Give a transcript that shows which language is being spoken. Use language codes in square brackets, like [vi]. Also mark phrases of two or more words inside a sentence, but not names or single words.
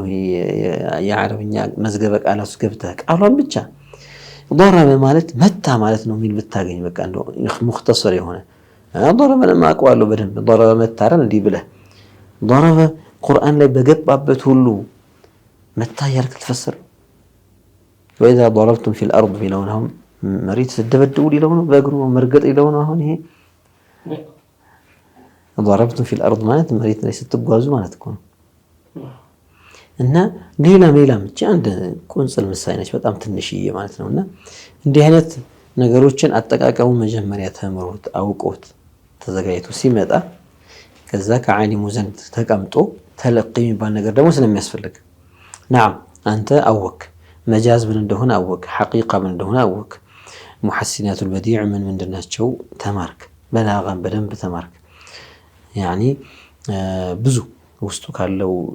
[am] የዓረብኛ መዝገበ ቃላት ገብተህ ቃሏን ብቻ ضرب ማለት መታ ማለት ነው የሚል ብታገኝ በቃ እንደው ሙኽተሰር የሆነ ضرب ለማ አውቀዋለሁ በደንብ ضرب መታረን እንዲህ ብለህ ضرب ቁርአን ላይ በገባበት ሁሉ መታ ያልክ ተፈሰረ [ar] وإذا ضربتم في الأرض [am] ቢለውናው መሬት ስትደበድቡ ሊለው ነው በእግሩ መርገጥ ሊለው ነው አሁን ይሄ [ar] ضربتم في الأرض [am] ማለት መሬት ላይ ስትጓዙ ማለት እኮ ነው እና ሌላም ብቻ አንድ ቁንጽል ምሳሌ ነች በጣም ትንሽዬ ማለት ነውና እንዲህ አይነት ነገሮችን አጠቃቀሙ መጀመሪያ ተምሮት አውቆት ተዘጋጅቶ ሲመጣ ከዛ ከዓሊሙ ዘንድ ተቀምጦ ተለቂ የሚባል ነገር ደግሞ ስለሚያስፈልግ نعم አንተ አወክ መጃዝ ምን እንደሆነ አወክ ሐቂቃ ምን እንደሆነ አወክ [ar] محسنات البديع [am] ምን እንደናቸው ተማርክ በላጋን በደንብ ተማርክ يعني ብዙ ውስጡ ካለው